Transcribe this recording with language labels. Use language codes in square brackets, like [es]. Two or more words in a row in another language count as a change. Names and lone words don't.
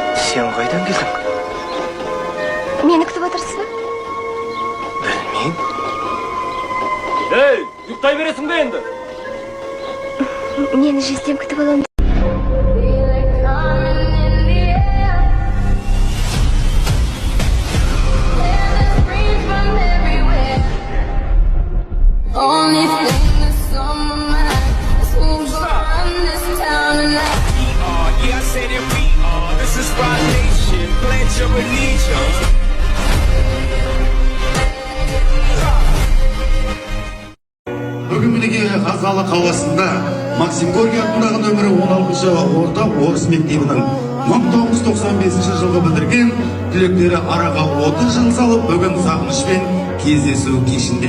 [kk] Сен қайдан келдің? Мені күтіп отырсыз ба? Білмеймін. Ей, ұйықтай бересің бе енді? Мені жездем күтіп аламын. [en] Only thing that's on my mind is who's gonna run this town tonight. Yeah, I said that we are. This is Rock Nation. Pledge your allegiance. [kk] Бүгін мінеке Қазалы қаласында Максим Горький атындағы нөмірі 16-шы орта орыс мектебінің 1995 жылғы бітірген түлектері араға 30 жыл салып бүгін сағынышпен кездесу кешінде.